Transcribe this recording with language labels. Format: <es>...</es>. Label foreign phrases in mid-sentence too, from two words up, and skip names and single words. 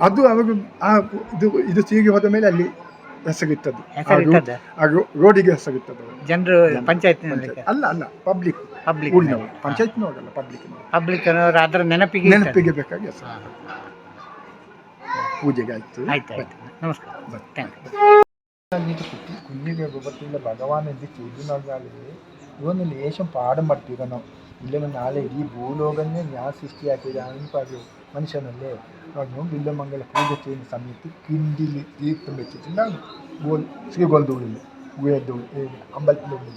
<kn>ಅದು ಅವಾಗ ಇದು ತೀಗಿ ಹೋದ ಮೇಲೆ ಅಲ್ಲಿ ಹೆಸರಿಟ್ಟದ್ದು, ರೋಡಿಗೆ ಹೆಸರಿಟ್ಟದ್ದು. ಜನರು ಪಂಚಾಯತ್ ಅಲ್ಲ ಪಬ್ಲಿಕ್ ಊರಿನವರು, ಪಂಚಾಯತ್ನವರಲ್ಲ, ಪಬ್ಲಿಕ್ ಅದರ ನೆನಪಿಗೆ ಬೇಕಾಗಿ ಹೆಸರು. ಪೂಜೆಗೆ ಆಯ್ತು. ನಮಸ್ಕಾರ, ಥ್ಯಾಂಕ್ ಯು.</kn> <ml>കുഞ്ഞിനെ രൂപത്തിലുള്ള ഭഗവാൻ എന്ത് ചെയ്തുകൊണ്ടാല് ഇവന്ന് ലേശം പാഠം പഠിപ്പിക്കണം. ഇല്ലെങ്കിൽ നാളെ ഈ ഭൂലോകനെ ഞാൻ സൃഷ്ടിയാക്കിയതാണെന്ന് പറയൂ. മനുഷ്യനല്ലേ പറഞ്ഞു. ബില്ലമംഗല പൂജ ചെയ്യുന്ന സമയത്ത് കിണ്ടിൽ തീർത്ഥം വെച്ചിട്ടുണ്ടാകും ശ്രീകോലത്തുള്ളിൽ, അമ്പലത്തിൻ്റെ ഉള്ളിൽ.</ml>